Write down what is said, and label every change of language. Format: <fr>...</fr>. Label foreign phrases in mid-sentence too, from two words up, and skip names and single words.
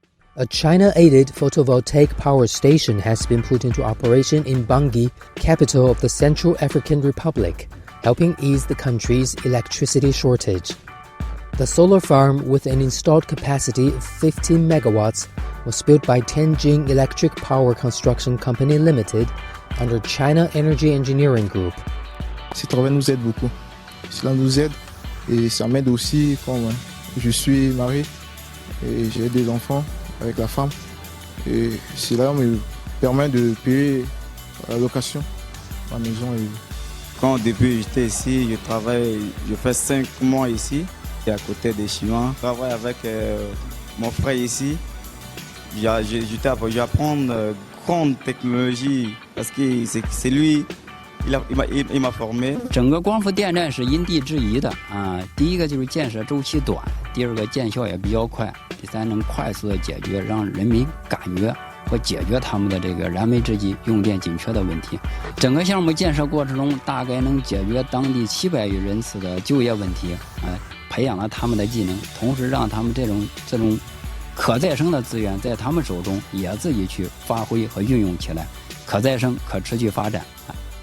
<en>A China-aided photovoltaic power station has been put into operation in Bangui, capital of the Central African Republic, helping ease the country's electricity shortage. The solar farm, with an installed capacity of 15 megawatts, was built by Tianjin Electric Power Construction Company Limited under China Energy Engineering Group.</en> <fr>Ce travail nous aide beaucoup. Cela nous aide et ça m'aide aussi comme je suis marié et j'ai des enfants avec la femme. Et cela me permet de payer la location de la maison. Quand au début j'étais ici, je travaille, je fais 5 mois ici, et à côté des Chinois. Je travaille avec mon frère ici. J'apprends grande technologie parce que c'est lui. Il m'a formé。</fr> <zh>整个光伏电站是因地制宜的啊。第一个就是建设周期短，第二个见效也比较快，第三能快速的解决让人民感觉和解决他们的这个燃眉之急、用电紧缺的问题。整个项目建设过程中，大概能解决当地700余人次的就业问题，培养了他们的技能，同时让他们这种可再生的资源在他们手中也自己去发挥和运用起来，可再生、可持续发展。</zh>